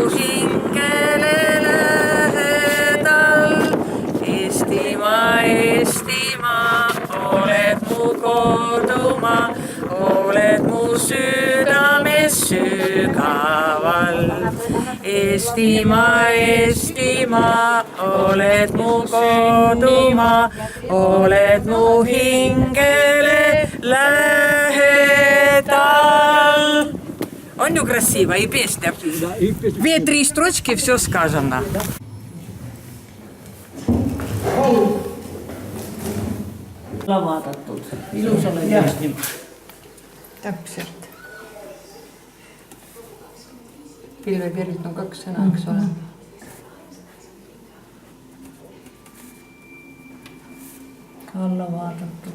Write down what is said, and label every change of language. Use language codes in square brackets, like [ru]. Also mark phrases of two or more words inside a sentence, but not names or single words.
[et] Eestimaa, Eestimaa, oled mu kodumaa, oled mu südames sügaval. Eestimaa, Eestimaa, oled mu kodumaa, oled mu hingele lähedal. On ju [ru] красиво и песня. 2-3 строчки, все сказано. [et] Vaadatud. Ilus oled tõesti. Täpselt. Pilvepiirid on 2 sõna, eks ole. Alla vaadatud.